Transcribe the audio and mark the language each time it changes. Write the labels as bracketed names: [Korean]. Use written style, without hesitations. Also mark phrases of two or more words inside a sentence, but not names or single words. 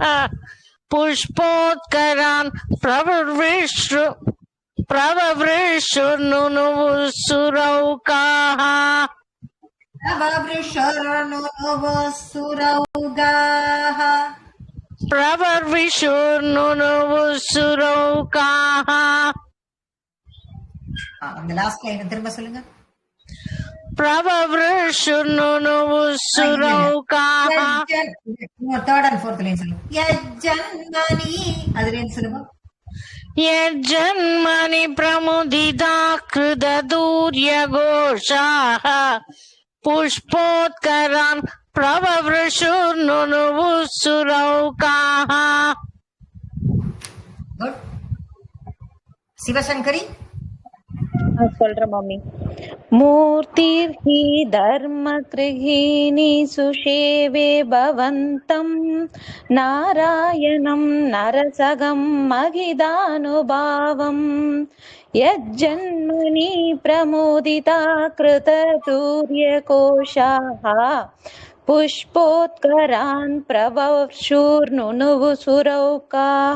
[Sanskrit] पुष्पोत्करान् प्रववृषुर्नुनुवुः सुरौघाः. प्रववृषुर्नुनुवुः सुरौघाः. प्रववृषुर्नुनुवुः सुरौघाः. [Tamil] அந்த [English] last line [Tamil] திரும்ப சொல்லுங்க. [Sanskrit] प्रववृषुर्नुनुवुः सुरौघाः. [English] third and fourth line [Tamil] சொல்லுங்க. யஜ்ஜன்மனி அதுலேருந்து சொல்லுங்க. [Sanskrit] यज्जन्मनि प्रमुदिताः कृतदुर्यघोषाः. पुष्पोत्करान् प्रववृषुर्नुनुवुः सुरौघाः. [Tamil] குட். சிவசங்கரி சொல்றேன் மம்மி. [Sanskrit] मूर्तिर्हि धर्मगृहिणी सुषेवे भवन्तं नारायणं नरसगं महिदानुभावम् यज्जन्मनि प्रमुदिता कृततूर्यकोशाः पुष्पोत्करान् प्रवर्षुर्नुनुवु सुरौकाः.